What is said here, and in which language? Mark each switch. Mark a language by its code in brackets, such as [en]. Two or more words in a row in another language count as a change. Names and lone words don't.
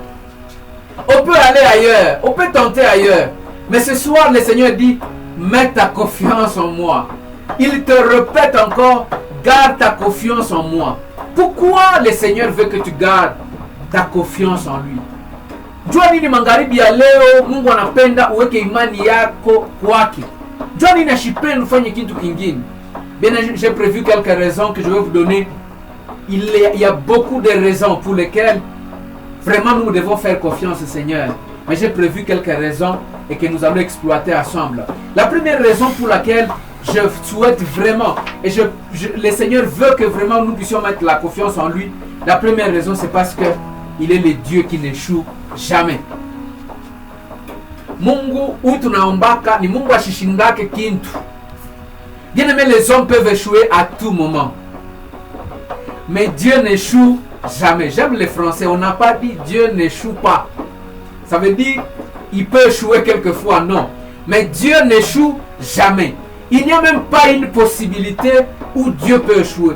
[fr] On peut aller ailleurs. On peut tenter ailleurs. Mais ce soir, le Seigneur dit, mets ta confiance en moi. Il te répète encore, garde ta confiance en moi. Pourquoi le Seigneur veut que tu gardes ta confiance en lui? [sw] Jua nini magharibi ya leo Mungu anapenda uweke imani yako kwake. Jua nini ashipenda ufanye kitu kingine. [fr] Bien, j'ai prévu quelques raisons que je vais vous donner. Il y a beaucoup de raisons pour lesquelles vraiment nous devons faire confiance au Seigneur. Mais j'ai prévu quelques raisons et que nous allons exploiter ensemble. La première raison pour laquelle je souhaite vraiment, et le Seigneur veut que vraiment nous puissions mettre la confiance en lui. La première raison, c'est parce que il est le Dieu qui n'échoue jamais. [sw] Mungu huyu tunaombaka ni Mungu ashishindake kintu. [fr] Bien aimé, les hommes peuvent échouer à tout moment. Mais Dieu n'échoue jamais. J'aime les Français, on n'a pas dit Dieu n'échoue pas. Ça veut dire il peut échouer quelquefois, non. Mais Dieu n'échoue jamais. Il n'y a même pas une possibilité où Dieu peut échouer.